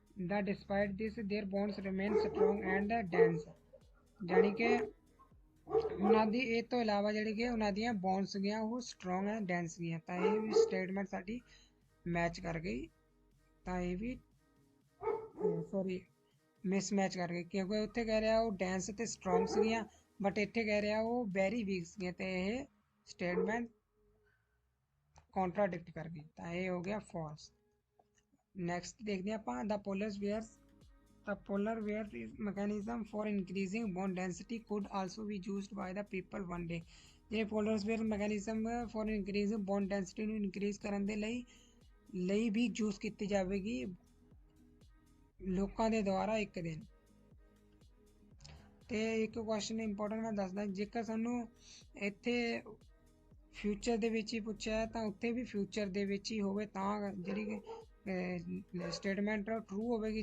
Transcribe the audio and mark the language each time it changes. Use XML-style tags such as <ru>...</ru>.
<en>The despite this, their bones remain strong and dense.</en> <pa>ਜਾਣੀ ਕਿ ਉਹਨਾਂ ਦੀ ਇਹ ਤੋਂ ਇਲਾਵਾ ਜਿਹੜੀ ਕਿ ਉਹਨਾਂ ਦੀਆਂ ਬੋਨਸ ਗੀਆਂ ਉਹ ਸਟਰੋਂਗ ਐਂਡ ਡੈਂਸ ਗੀਆਂ, ਤਾਂ ਇਹ ਵੀ ਸਟੇਟਮੈਂਟ ਸਾਡੀ ਮੈਚ ਕਰ ਗਈ। ਤਾਂ ਇਹ ਵੀ ਸੌਰੀ ਮਿਸਮੈਚ ਕਰ ਗਈ, ਕਿਉਂਕਿ ਉੱਥੇ ਕਹਿ ਰਿਹਾ ਉਹ ਡੈਂਸ ਤੇ ਸਟਰੋਂਗ ਸੀਗੀਆਂ, ਬਟ ਇੱਥੇ ਕਹਿ ਰਿਹਾ ਉਹ ਵੈਰੀ ਵੀਕ ਸੀਗੀਆਂ, ਤੇ ਇਹ ਸਟੇਟਮੈਂਟ ਕੌਂਟਰਾਡਿਕਟ ਕਰ ਗਈ, ਤਾਂ ਇਹ ਹੋ ਗਿਆ ਫਾਲਸ। ਨੈਕਸਟ ਦੇਖਦੇ ਹਾਂ ਆਪਾਂ ਦਾ polar bears.</pa> <en>The polar bear mechanism for increasing bone density could also be used by the people one day.</en> <pa>ਜਿਹੜੇ</pa> <en>polar bear mechanism for increasing bone density</en> <pa>ਨੂੰ increase ਕਰਨ ਦੇ ਲਈ ਵੀ ਯੂਜ਼ ਕੀਤੀ ਜਾਵੇਗੀ ਲੋਕਾਂ ਦੇ ਦੁਆਰਾ ਇੱਕ ਦਿਨ। ਤੇ ਇੱਕ ਕੁਐਸਚਨ ਇੰਪੋਰਟੈਂਟ ਮੈਂ ਦੱਸਦਾ, ਜੇਕਰ ਸਾਨੂੰ ਇੱਥੇ ਫਿਊਚਰ ਦੇ ਵਿੱਚ ਹੀ ਪੁੱਛਿਆ ਤਾਂ ਉੱਥੇ ਵੀ ਫਿਊਚਰ ਦੇ ਵਿੱਚ ਹੀ ਹੋਵੇ ਤਾਂ ਜਿਹੜੀ ਸਟੇਟਮੈਂਟ ਟਰੂ ਹੋਵੇਗੀ।</pa>